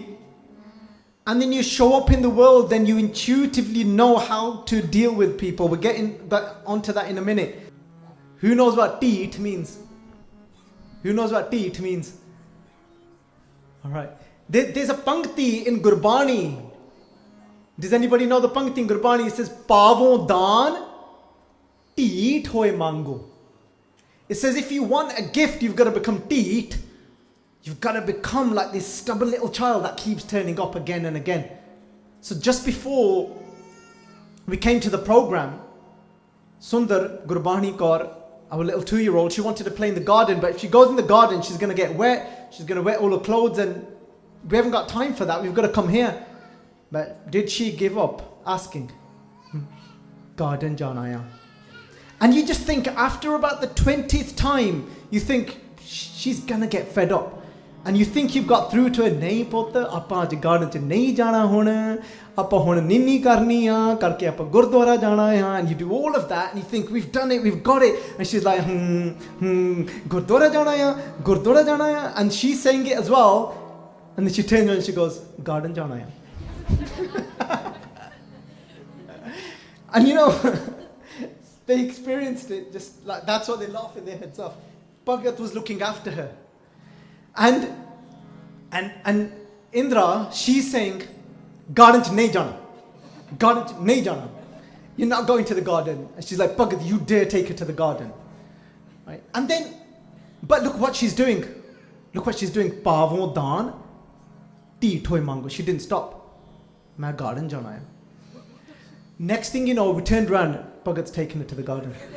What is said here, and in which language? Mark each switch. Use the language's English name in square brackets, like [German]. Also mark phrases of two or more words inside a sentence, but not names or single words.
[English] And then you show up in the world, then you intuitively know how to deal with people. We're getting onto that in a minute. Who knows what teet means? Who knows what teet means? Alright. There's a pankti in Gurbani. Does anybody know the pankti in Gurbani? It says, [Punjabi] ਪਾਵਉ ਦਾਨੁ, ਢੀਠ ਹੋਇ ਮਾਗਉ. [English] It says if you want a gift, you've got to become teet. You've got to become like this stubborn little child that keeps turning up again and again. So just before we came to the program, Sundar Gurbani Kaur, our little 2-year-old, she wanted to play in the garden, but if she goes in the garden, she's going to get wet. She's going to wet all her clothes, and we haven't got time for that. We've got to come here. But did she give up asking? [Punjabi] Garden janaya. [English] And you just think after about the 20th time, you think she's going to get fed up. And you think you've got through to it. [Punjabi] ਨਹੀਂ ਪੁੱਤ, ਆਪਾਂ ਅੱਜ garden 'ਚ ਨਹੀਂ ਜਾਣਾ ਹੁਣ। ਆਪਾਂ ਹੁਣ ਨਿੰਨੀ ਕਰਨੀ ਆ, ਕਰਕੇ ਆਪਾਂ ਗੁਰਦੁਆਰਾ ਜਾਣਾ ਹੈ. [English] And you do all of that and you think we've done it, we've got it. And she's like, [Punjabi] ਗੁਰਦੁਆਰਾ ਜਾਣਾ ਹੈ, ਗੁਰਦੁਆਰਾ ਜਾਣਾ ਹੈ. [English] And she's saying it as well. And then she turns around and she goes, [Punjabi] garden jana hai. [English] And you know, they experienced it just like, that's what they laugh in their heads off. Bhagat was looking after her. And Indra, she's saying, [Punjabi] garden ch nahi jana. Garden ch nahi jana. [English] You're not going to the garden. And she's like, Bhagat, you dare take her to the garden. Right? And then, but look what she's doing. Look what she's doing. [Punjabi] ਪਾਵਉ ਦਾਨੁ, ਢੀਠ ਹੋਇ ਮਾਗਉ. [English] She didn't stop. [Punjabi] Main garden jana hai. [English] Next thing you know, we turned around, Bhagat's taken her to the garden.